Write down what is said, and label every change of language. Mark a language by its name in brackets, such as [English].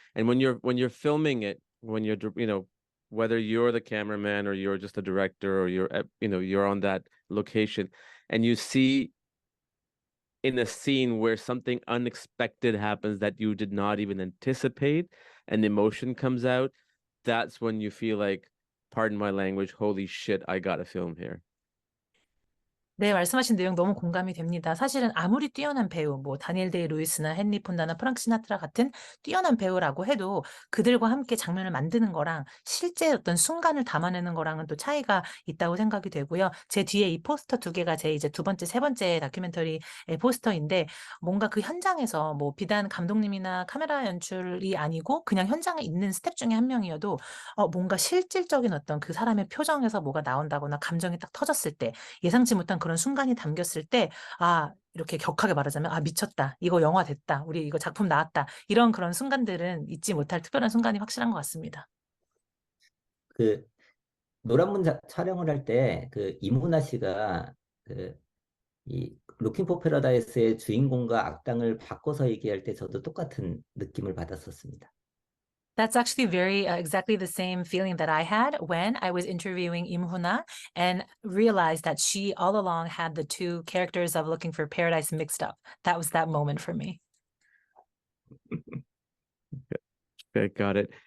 [English] And when you're filming it, when whether you're the cameraman or you're just a director or you're on that location and you see in a scene where something unexpected happens that you did not even anticipate and emotion comes out, that's when you feel like, pardon my language, holy shit, I got a film here. [Korean] 네, 말씀하신 내용 너무 공감이 됩니다. 사실은 아무리 뛰어난 배우, 뭐 다니엘 데이 루이스나 헨리 폰다나 프랑크 시나트라 같은 뛰어난 배우라고 해도 그들과 함께 장면을 만드는 거랑 실제 어떤 순간을 담아내는 거랑은 또 차이가 있다고 생각이 되고요. 제 뒤에 이 포스터 두 개가 제 이제 두 번째, 세 번째 다큐멘터리 포스터인데 뭔가 그 현장에서 뭐 비단 감독님이나 카메라 연출이 아니고 그냥 현장에 있는 스텝 중에 한 명이어도 뭔가 실질적인 어떤 그 사람의 표정에서 뭐가 나온다거나 감정이 딱 터졌을 때 예상치 못한 그런 순간이 담겼을 때, 이렇게 격하게 말하자면, 미쳤다. 이거 영화 됐다. 우리 이거 작품 나왔다. 이런 그런 순간들은 잊지 못할 특별한 순간이 확실한 것 같습니다. 그 노란문 촬영을 할 때 그 이문아 씨가 그 이 루킹 포 패러다이스의 주인공과 악당을 바꿔서 얘기할 때 저도 똑같은 느낌을 받았었습니다. [English] That's actually very exactly the same feeling that I had when I was interviewing Im Huna and realized that she all along had the two characters of Looking for Paradise mixed up. That was that moment for me. Okay, got it.